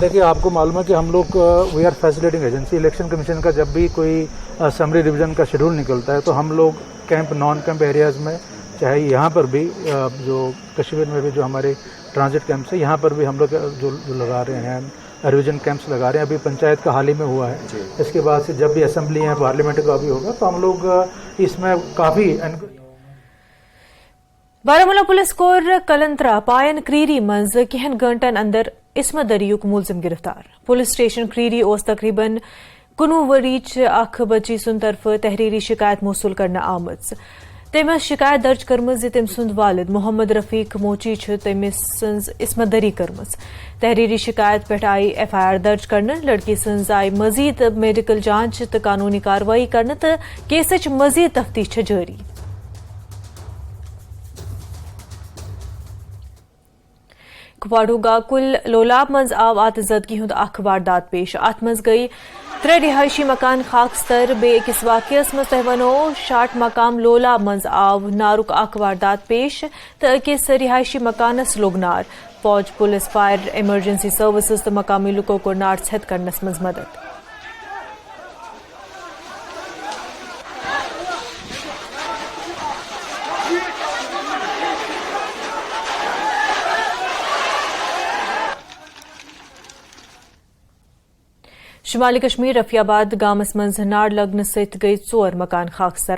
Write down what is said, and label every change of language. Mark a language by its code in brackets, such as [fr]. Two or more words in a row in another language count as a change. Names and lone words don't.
[hi] देखिए, आपको मालूम है कि हम लोग [en] we are facilitating agency. [hi] इलेक्शन कमीशन का जब भी कोई [en] summary revision [hi] का शेड्यूल निकलता है तो हम लोग [en] camp non camp areas [hi] में, चाहे यहाँ पर भी जो कश्मीर में भी जो हमारे [en] transit camps [hi] है यहाँ पर भी हम लोग जो लगा रहे हैं, [en] revision camps [hi] लगा रहे हैं। अभी पंचायत का हाल ही में हुआ है, इसके बाद से जब भी असेंबली है पार्लियामेंट का भी होगा तो हम लोग इसमें काफ़ी। [ks] बारामूला पुलिस कोर कलंत्रा पायन क्रीरी मज कहन घंटन अंदर इसमत दरियुक मुलजिम गिरफ्तार। पुलिस स्टेशन क्रीरी ओस तकरीबन 19 वरीच अख बची सुन तरफ तहरीरी शिकायत मौसूल करना आमज। तमिस शिकायत दर्ज करमज तम सुंद वालिद मोहम्मद रफीक मोची तमिस इसमत दरी करमज। तहरीरी शिकायत पे आई FIR दर्ज करने, लड़की सन्ज आई मजीद मेडिकल जांच तो कानूनी कार्रवाई करने तो केस मजीद तफ्तीश जारी। कुपवाड़ा कुल लोलाब मज आव आतजदगी हुंद अख वारदात पेश। अत मज गई 3 रिहायशी मकान खाकस्तर। बेकिस वाकयस मज तह वनो शाट मकाम लोलाब मज आव नारुक अख वारदात पेश तो अकिस रिहायशी मकानस लोग नार। फौज, पुलिस, [en] fire, emergency services [ks] तो मकामी लुको को नार छत करनस मज मदद। शुमाली कश्मीर रफियाबाद गामस मज नार लगन सत गई 4 मकान खाकस्तर।